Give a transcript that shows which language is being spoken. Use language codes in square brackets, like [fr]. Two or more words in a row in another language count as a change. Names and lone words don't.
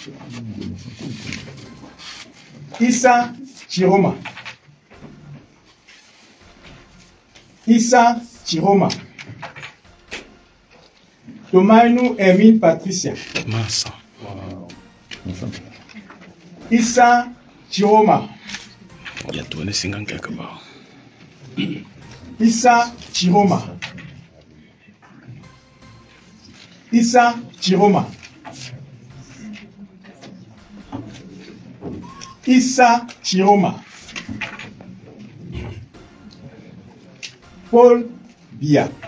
[fr] Issa Chiroma. Issa Chiroma. Tomainu Emile Patricia. Massa. Issa Chiroma. Il y a tourné 5 ans quelque part. Issa Chiroma. Issa Chiroma. Issa Chiroma. Paul Biya.